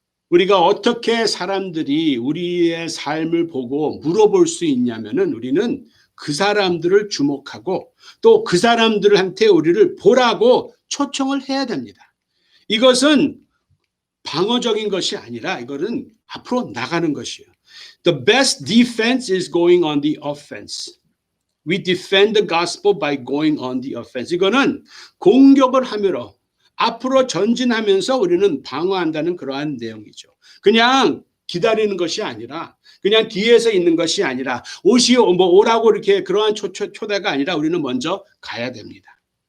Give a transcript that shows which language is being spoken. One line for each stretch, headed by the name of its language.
Korean: 우리가 어떻게 사람들이 우리의 삶을 보고 물어볼 수 있냐면은 우리는 그 사람들을 주목하고 또 그 사람들한테 우리를 보라고 초청을 해야 됩니다. 이것은 방어적인 것이 아니라 이거는 앞으로 나가는 것이에요.
English: The best defense is going on the offense. We defend the gospel by going on the offense.
Korean: 이거는 공격을 하므로 앞으로 전진하면서 우리는 방어한다는 그러한 내용이죠. 그냥 기다리는 것이 아니라 그냥 뒤에서 있는 것이 아니라 오라고 이렇게 그러한 초대가 아니라 우리는 먼저 가야 됩니다.